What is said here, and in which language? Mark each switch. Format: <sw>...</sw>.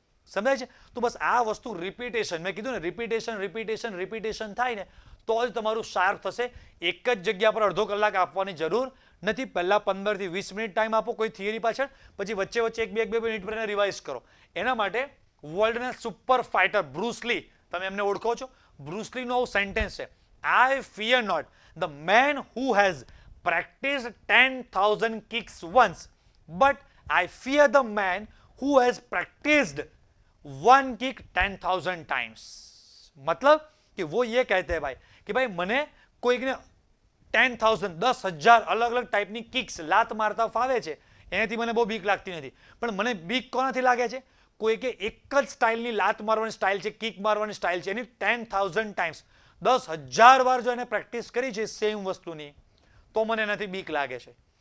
<gu>સમજાય છે? તો બસ આ વસ્તુ રિપીટેશન, મેં કીધું ને રિપીટેશન થાય ને તો જ તમારું શાર્પ થશે. એક જ જગ્યા પર અડધો કલાક આપવાની જરૂર નથી. પહેલા 15 થી 20 મિનિટ ટાઈમ આપો કોઈ થિયરી પાછળ, પછી વચ્ચે વચ્ચે એક બે મિનિટ પર એને રિવાઇઝ કરો. એના માટે વર્લ્ડના સુપર ફાઇટર બ્રુસ લી, તમે એમને ઓળખો છો? બ્રુસ લીનું આવું સેન્ટેન્સ છે,</gu> <en>I fear not the man who has practiced 10,000 kicks once, but I fear the man who has practiced one kick 10,000 times.</en> <hi>मतलब कि वो ये कहते हैं भाई कि भाई</hi> <gu>મને કોઈકને 10,000 10,000 અલગ અલગ ટાઈપની કિક્સ લાત મારતા ફાવે છે, એનાથી મને બહુ બીક લાગતી નથી. પણ મને બીક કોનાથી લાગે છે? કોઈ કે એક જ સ્ટાઇલની લાત મારવાની સ્ટાઇલ છે, કિક મારવાની સ્ટાઇલ છે, એની 10,000 ટાઈમ્સ 10,000 વાર જો એને પ્રેક્ટિસ કરી છે સેમ વસ્તુની, તો મને એનાથી બીક લાગે છે.</gu>